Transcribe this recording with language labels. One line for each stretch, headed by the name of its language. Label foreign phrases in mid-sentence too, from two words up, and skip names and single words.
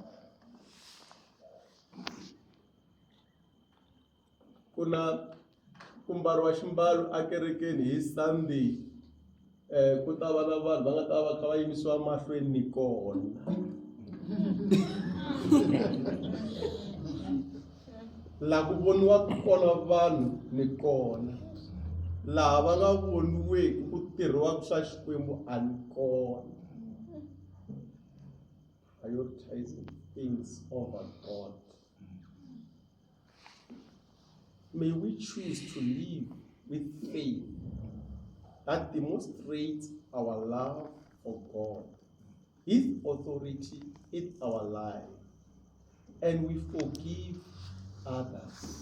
Tsonga: Ku na ku mbariwa ximbalo a kerekeni hi Sunday ku ta va na vanhu va nga ta va kha va yimisiwa mahlweni ni kona. Laha ku voniwaka kona vanhu ni kona, laha va nga voniweki ku tirhiwaka swa Xikwembu a ni kona.
English: Prioritizing things over God. May we choose to live with faith that demonstrates our love for God, His authority in our life, and we forgive others.